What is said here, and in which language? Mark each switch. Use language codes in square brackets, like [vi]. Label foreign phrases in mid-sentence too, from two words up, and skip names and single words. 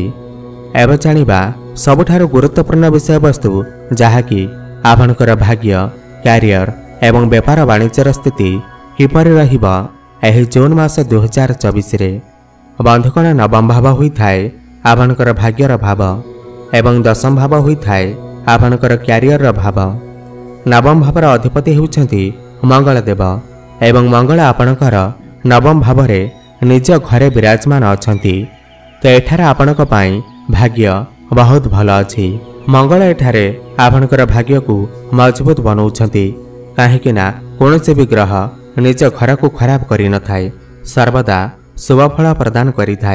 [or] ଏବେ ଜାଣିବା ସବୁଠାରୁ ଗୁରୁତ୍ୱପୂର୍ଣ୍ଣ ବିଷୟ ବସ୍ତୁ ଯାହାକି ଆପଣଙ୍କର ଭାଗ୍ୟ, କ୍ୟାରିୟର ଏବଂ ବ୍ୟାପାର ବାଣିଜ୍ୟର ସ୍ଥିତି କିପରି ରହିବ ଏହି ଜୁନ ମାସ 2024 ରେ। ବନ୍ଧୁଗଣ ନବମ ଭାବ ହୋଇ ଥାଏ ଆପଣଙ୍କର ଭାଗ୍ୟର ଭାବ ଏବଂ ଦଶମ ଭାବ ହୋଇ ଥାଏ ଆପଣଙ୍କର କ୍ୟାରିୟର ଭାବ। ନବମ ଭାବର ଅଧିପତି ହେଉଛନ୍ତି ମଙ୍ଗଳ ଦେବ ଏବଂ ମଙ୍ଗଳ ଆପଣଙ୍କର ନବମ ଭାବରେ ନିଜ ଘରେ ବିରାଜମାନ ଅଛନ୍ତି। ତ ଏଠାରେ ଆପଣଙ୍କ ପାଇଁ ଭାଗ୍ୟ ବହୁତ ଭଲ ଅଛି। ମଙ୍ଗଳ ଏଠାରେ ଆପଣଙ୍କର ଭାଗ୍ୟ କୁ ମଜବୁତ ବନାଉଛନ୍ତି, କାହିଁକି ନା କୌଣସି ବି ଗ୍ରହ ନିଜ ଘର କୁ ଖରାପ କରି ନ ଥାଏ, ସର୍ବଦା ଶୁଭ ଫଳ ପ୍ରଦାନ କରି ଥାଏ।